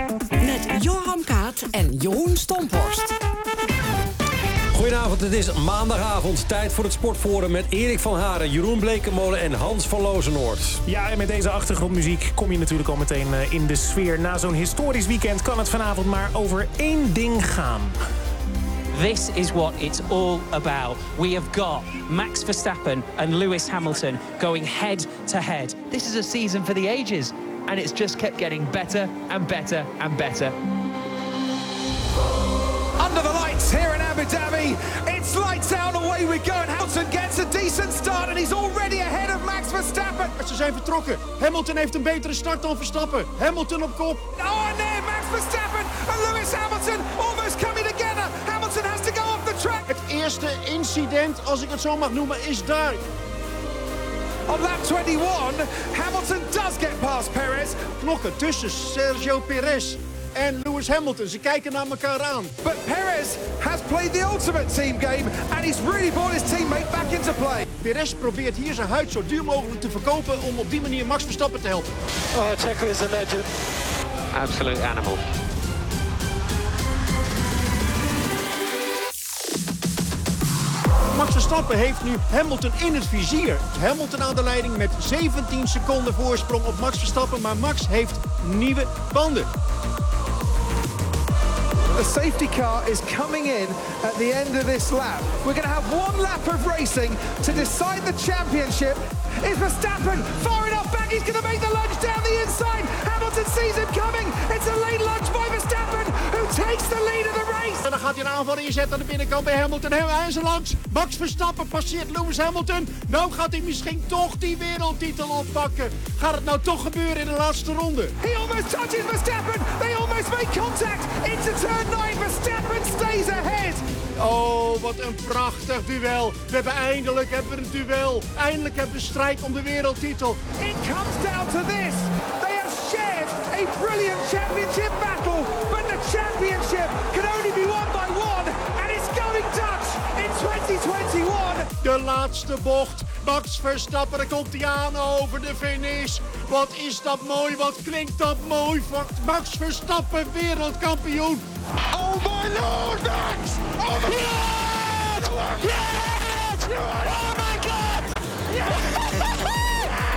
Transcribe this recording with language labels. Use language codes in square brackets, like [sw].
[nl] Met Joram Kaat en Jeroen Stomphorst. Goedenavond, het is maandagavond. Tijd voor het Sportforum met Erik van Haren, Jeroen Blekenmolen en Hans van Lozenoord. Ja, en met deze achtergrondmuziek kom je natuurlijk al meteen in de sfeer. Na zo'n historisch weekend kan het vanavond maar over één ding gaan. [en] This is what it's all about. We have got Max Verstappen and Lewis Hamilton going head to head. This is a season for the ages, and it's just kept getting better and better and better. Under the lights here in Abu Dhabi, it's lights out, away we go, and Hamilton gets a decent start and he's already ahead of Max Verstappen. [nl] Ze zijn vertrokken. Hamilton heeft een betere start dan Verstappen. Hamilton op kop. Oh nee, [en] Max Verstappen and Lewis Hamilton almost coming together. Hamilton has to go off the track. [nl] Het eerste incident, als ik het zo mag noemen, is daar. [en] On lap 21, Hamilton does get past Perez. [nl] Knokken tussen Sergio Perez en Lewis Hamilton. Ze kijken naar elkaar aan. [en] But Perez has played the ultimate team game and he's really brought his teammate back into play. [nl] Perez probeert hier zijn huid zo duur mogelijk te verkopen om op die manier Max Verstappen te helpen. [en] Oh, Checo is a legend. Absolute animal. [nl] Max Verstappen heeft nu Hamilton in het vizier. Hamilton aan de leiding met 17 seconden voorsprong op Max Verstappen. Maar Max heeft nieuwe banden. [en] The safety car is coming in at the end of this lap. We're going to have one lap of racing to decide the championship. Is Verstappen far enough back? He's going to make the lunge down the inside. Hamilton sees him coming. It's a late lunge by Verstappen, who takes the lead of the race. [nl] En dan gaat hij een aanval inzetten aan de binnenkant bij Hamilton. Hij is er langs. Max Verstappen passeert Lewis Hamilton. Nou gaat hij misschien toch die wereldtitel oppakken. Gaat het nou toch gebeuren in de laatste ronde? [en] He almost touches Verstappen. They almost make contact. Into turn 9. Verstappen stays ahead. [nl] Oh, wat een prachtig duel. We hebben eindelijk een duel. Eindelijk hebben we strijd om de wereldtitel. [en] It comes down to this. They have shared a brilliant championship battle. But the championship can only be won by one. And it's going Dutch in 2021. [nl] De laatste bocht. Max Verstappen, daar komt hij aan over de finish. Wat is dat mooi, wat klinkt dat mooi. Max Verstappen, wereldkampioen. [en] Oh my lord, Max! Oh my god! Yes! Yes! Oh my god! Yes!